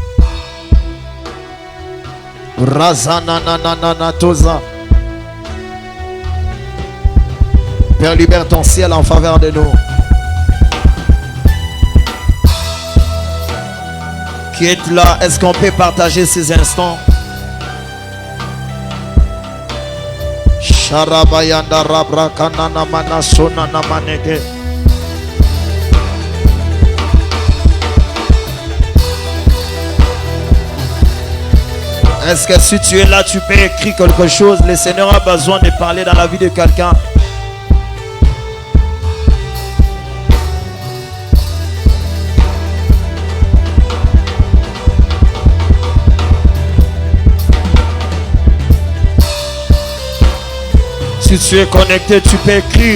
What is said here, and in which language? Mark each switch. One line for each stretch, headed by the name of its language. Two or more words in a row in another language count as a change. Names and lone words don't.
French: Razanananatosa. Père, libère ton ciel en faveur de nous. Qui est là? Est-ce qu'on peut partager ces instants? Sharabayanda rabra kanana manasona namanege. Est-ce que si tu es là, tu peux écrire quelque chose? Le Seigneur a besoin de parler dans la vie de quelqu'un. Si tu es connecté, tu peux écrire.